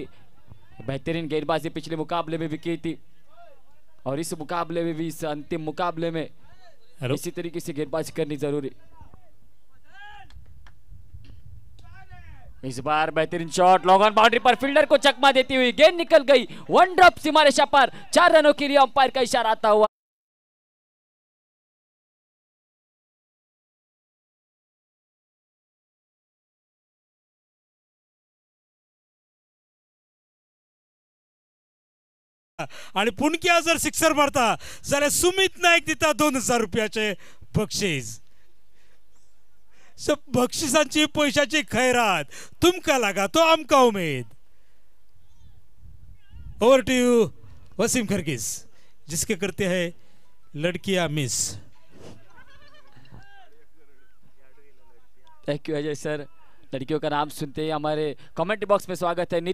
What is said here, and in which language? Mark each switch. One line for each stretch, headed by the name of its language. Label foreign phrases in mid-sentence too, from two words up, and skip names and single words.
Hindi: बेहतरीन गेंदबाजी पिछले मुकाबले में भी की थी, और इस मुकाबले में भी, इस अंतिम मुकाबले में इसी तरीके से गेंदबाजी करनी जरूरी. इस बार बेहतरीन शॉट, लॉन्ग ऑन बाउंड्री पर फील्डर को चकमा देती हुई गेंद निकल गई. 1 ड्रॉप सीमा रेखा पर. 4 रनों के लिए अंपायर का इशारा आता हुआ.
Konkani: आणि पुणक्या जर सिक्सर मारता जाल्यार सुमित नायक दिता 2000 रुपयाचे बक्षीस. सो बक्षिसांची पैशाची खैरात तुमकां लागा तो आमकां उमेद.
English: over to you
Hindi: वसीम खरगीज, जिसके करते हैं लड़कियां मिस.
English: thank you Ajay sir.
Hindi: लड़कियों का नाम सुनते ही हमारे कमेंट बॉक्स में स्वागत है.